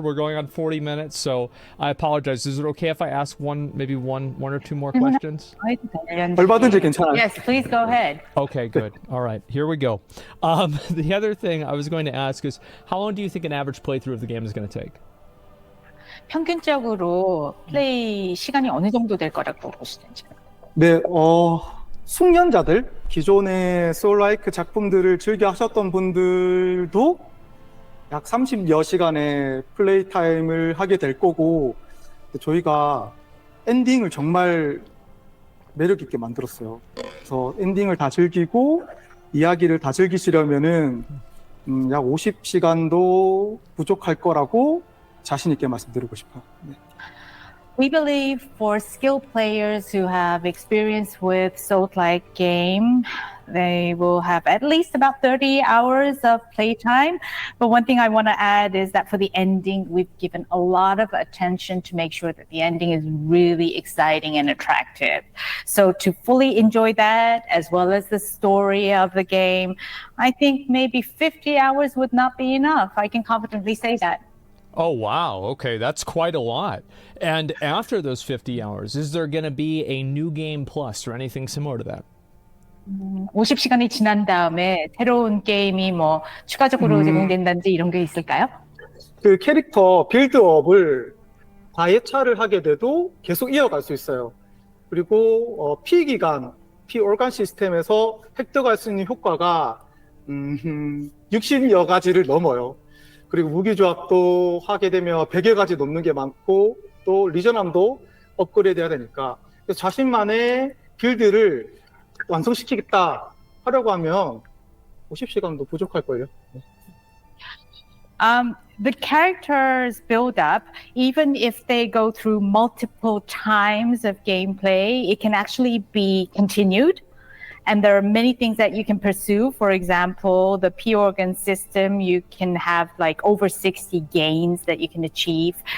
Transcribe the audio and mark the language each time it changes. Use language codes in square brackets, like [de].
[en] We're going on 40 minutes, so I apologize. Is it okay if I ask one or two more questions? [ko] 얼마든지 괜찮아요. [en] Yes, please go ahead. Okay, good. All right, here we go. The other thing I was going to ask is, how long do you think an average playthrough of the game is going to take? [ko] 평균적으로 플레이 시간이 어느 정도 될 거라고 보시는지. 네, 숙련자들, 기존의 소울라이크 작품들을 즐겨 하셨던 분들도 약 30여 시간의 플레이 타임을 하게 될 거고, 저희가 엔딩을 정말 매력 있게 만들었어요. 그래서 엔딩을 다 즐기고 이야기를 다 즐기시려면은 약 50시간도 부족할 거라고 자신 있게 말씀드리고 싶어요. 네. [en] We believe for skilled players who have experience with Souls-like game, they will have at least about 30 hours of playtime. But one thing I want to add is that for the ending, we've given a lot of attention to make sure that the ending is really exciting and attractive. So to fully enjoy that, as well as the story of the game, I think maybe 50 hours would not be enough. I can confidently say that. Oh, wow. Okay, that's quite a lot. And after those 50 hours, is there going to be a new game plus or anything similar to that? [ko] 50시간이 지난 다음에 새로운 게임이 추가적으로 제공된다든지 이런 게 있을까요? 그 캐릭터 빌드업을 4회차를 하게 돼도 계속 이어갈 수 있어요. 그리고 피기간, 피올간 시스템에서 획득할 수 있는 효과가 60여 가지를 넘어요. 그리고 무기조합도 하게 되면 100여 가지 넘는 게 많고 또 리저남도 업그레이드 해야 되니까 그래서 자신만의 빌드를 완성시키겠다 하려고 하면 50시간도 부족할걸요. [en] The characters build up, even if they go through multiple times of gameplay, it can actually be continued. And there are many things that you can pursue. For example, the P organ system, you can have like over 60 gains that you can achieve.